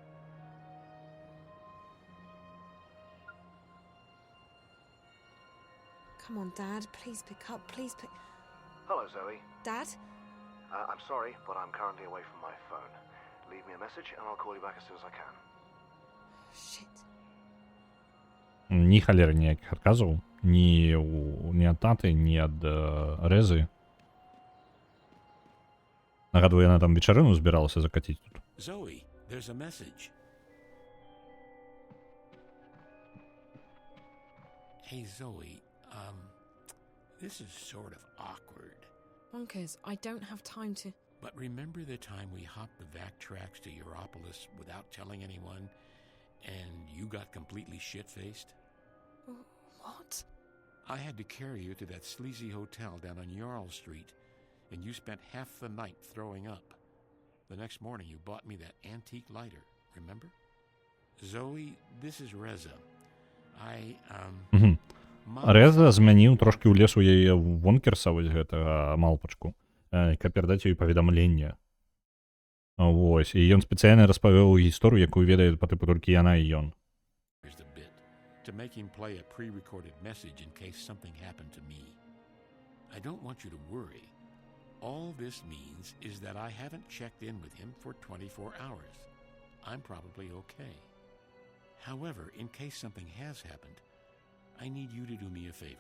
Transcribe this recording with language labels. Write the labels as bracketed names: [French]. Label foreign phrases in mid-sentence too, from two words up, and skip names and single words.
[English] Come on, Dad, please pick up, please pick... Hello, Zoe. Dad? I'm sorry, but I'm currently away from my phone. Leave me a message and I'll call you back as soon as I can. Shit. [Belarusian] Ні халери ніяких адказаў. Ні ад таты, ні ад Рэзы. Нагадваю, яна там вечарыну збіралася закаціць тут. [English] Zoe, there's a message. Hey, Zoe, this is sort of awkward. Bonkers, I don't have time to... But remember the time we hopped the vac tracks to Europolis without telling anyone, and you got completely shit-faced? What? I had to carry you to that sleazy hotel down on Jarl Street, and you spent half the night throwing up. The next morning you bought me that antique lighter, remember? Zoe, this is Reza. [Belarusian] Рэза змяніў трошкі ў лес у яе вонкерса, вось гэтага малпачку, каб перадаць ёй паведамленне. Вось, і ён спецыяльна распавёў гісторыю, якую ведае па тыпу толькі яна і ён. [English] To make him play a pre-recorded message in case something happened to me. I don't want you to worry. All this means is that I haven't checked in with him for 24 hours. I'm probably okay. However, in case something has happened, I need you to do me a favor.